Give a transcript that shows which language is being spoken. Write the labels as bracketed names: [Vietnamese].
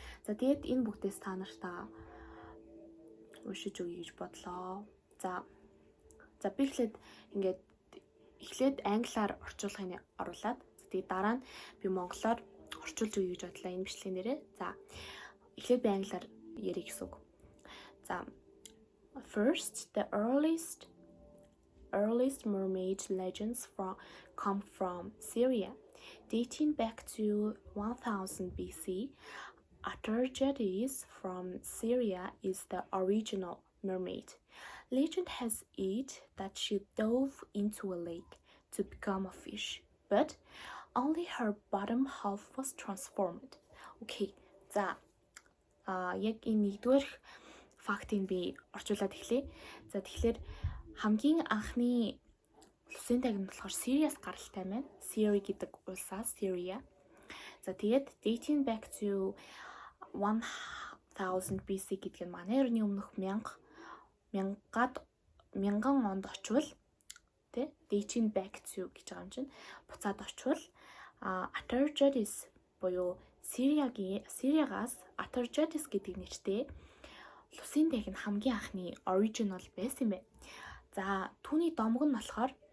[Mongolian] За тэгээд энэ бүгдээс та нартаа уншиж өгье гэж бодлоо. За би эхлээд англиар орчуулгыг оруулаад тэгээд дараа нь би монголоор орчуулж өгье гэж бодлоо энэ бичлэгийн дээрээ. За эхлээд би англиар ярих гэсэн үг. [English] За first the earliest mermaid legends come from Syria, dating back to 1000 BC. Atargatis from Syria is the original mermaid. Legend has it that she dove into a lake to become a fish, but only her bottom half was transformed. [Mongolian] Okay, за яг энэ нэгдүгээр фактыг би орчуулад эхлэе. За тэгэхээр хамгийн анхны лусын дайна болохоор Syria-с гаралтай байна. Syria гэдэг улсаас Syria. За тэгээд [English] dating back to 1000 BC [Mongolian] гэдэг нь манай эртний өмнөх 1000 онд очвол [English] dating back to [Mongolian] гэж байгаа юм чинь буцаад очвол Atargatis буюу Syriagаас Atargatis гэдэг нэртэй лусын дайна хамгийн анхны original байсан юм байна. За түүний домог нь болохоор